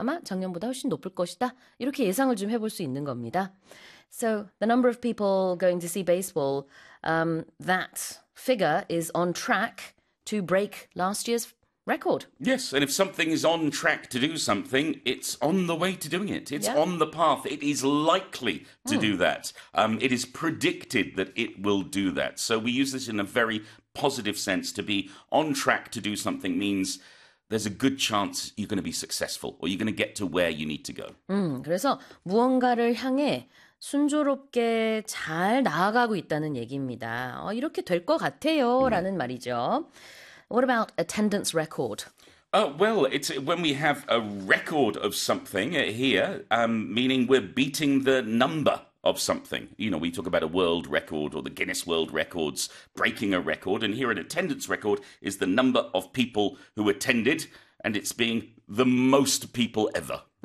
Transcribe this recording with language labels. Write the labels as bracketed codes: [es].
[ko] 아마 작년보다 훨씬 높을 것이다. 이렇게 예상을 좀 해볼 수 있는 겁니다. [en] So, the number of people going to see baseball, that figure is on track to break last year's record. Yes, and if something is on track to do something, it's on the way to doing it. It's Yeah. on the path. It is likely to do that. It is predicted that it will do that. So we use this in a very positive sense. To be on track to do something means there's a good chance you're going to be successful or you're going to get to where you need to go. [ko] 그래서 무언가를 향해 순조롭게 잘 나아가고 있다는 얘기입니다. 이렇게 될것 같아요라는 말이죠. [en] What about attendance record? Well, it's when we have a record of something here, meaning we're beating the number of something. You know, we talk about a world record or the Guinness World Records breaking a record, and here an attendance record is the number of people who attended, and it's being the most people ever.